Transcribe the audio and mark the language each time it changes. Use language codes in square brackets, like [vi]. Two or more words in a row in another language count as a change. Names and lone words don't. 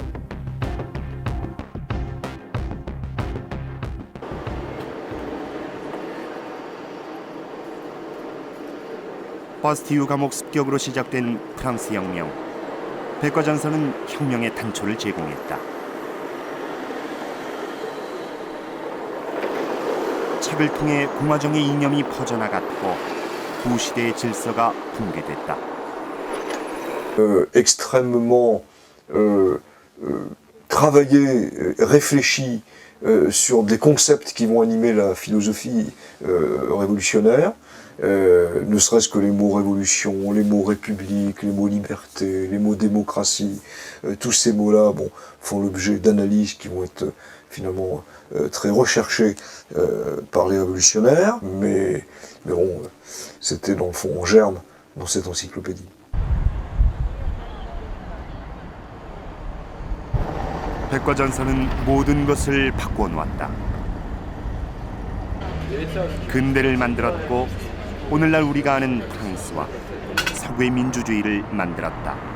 [ko] 바스티유 감옥 습격으로 시작된 프랑스 혁명. 백과장서는 혁명의 단초를 제공했다. 책을 통해 공화정의 이념이 퍼져나갔고 구시대의 질서가 붕괴됐다. [fr] Extrêmement travaillé, réfléchi sur des concepts qui vont animer la philosophie révolutionnaire, ne serait-ce que les mots révolution, les mots république, les mots liberté, les mots démocratie, tous ces mots-là font l'objet d'analyses qui vont être finalement très recherchées par les révolutionnaires, mais bon, c'était dans le fond en germe dans cette encyclopédie. [ko] 백과전서는 모든 것을 바꿔 놓았다. 근대를 만들었고 오늘날 우리가 아는 프랑스와 서구의 민주주의를 만들었다.